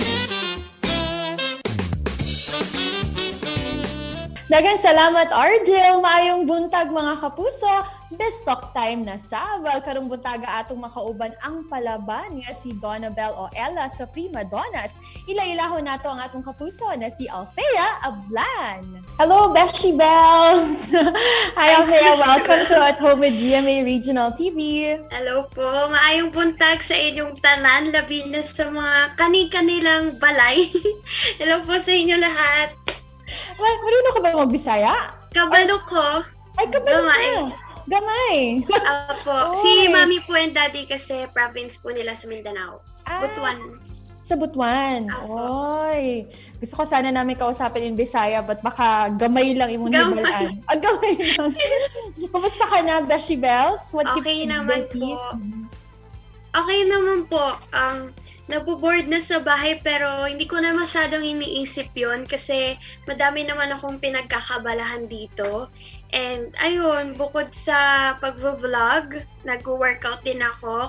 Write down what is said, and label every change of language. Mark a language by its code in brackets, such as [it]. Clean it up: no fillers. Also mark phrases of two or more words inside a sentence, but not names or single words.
[ceb] Daghang salamat, Argel. Maayong buntag mga kapuso. Best talk time na sa. Karong buntaga atong makauban ang palaban nga si Donabel o Ella sa Prima Donnas. Ila-ilahon nato ang atong kapuso na si Althea Ablan. [en] Hello, Beshi Bells! Hi, Althea. Welcome to At Home with GMA Regional TV. [tl] Hello po. [ceb] Maayong buntag sa inyong tanan, labi na sa mga kani-kanilang balay. [tl] Hello po sa inyo lahat. [ceb] Marino ka ba magbisaya? Kabalo ko. Ay, kabalo Gamay. ka. Gamay. Apo. Oy. [tl] Si Mami po and Daddy kasi province po nila sa Mindanao. [ceb] Butuan. Sa Butuan. Apo. [tl] Oy. Gusto ko sana namin kausapin in Bisaya, but baka [ceb] gamay lang imong hibalaan. Gamay lang. Kumusta ka na, [en] Beshi Bells? What keeps [tl] Okay [en] you [tl] naman [en] busy? [tl] po. Okay naman po. Naboboard na sa bahay pero hindi ko na masyadong iniisip yon kasi madami naman akong pinagkakabalahan dito. And ayun, bukod sa pag-vlog, nag-workout din ako.